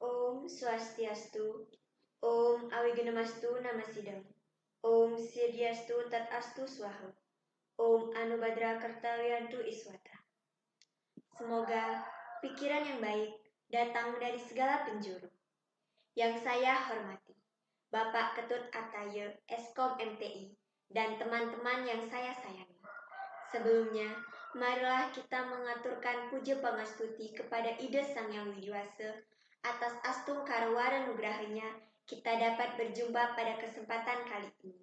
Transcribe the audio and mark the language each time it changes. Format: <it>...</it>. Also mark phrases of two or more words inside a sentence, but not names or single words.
<sa>Om Swastiastu, Om Awigunamastu Namasidam, Om Siddhyastu Tat Astu Swaha, Om Anubhadra Kartawiyantu Iswata.</sa> <id>Semoga pikiran yang baik datang dari segala penjuru. Yang saya hormati, Bapak Ketut Ataye, Eskom MTI, dan teman-teman yang saya sayangi. Sebelumnya, marilah kita mengaturkan puja pangastuti kepada Ida Sang Yang Widiwasa atas astung karawara nugrahanya kita dapat berjumpa pada kesempatan kali ini.</id>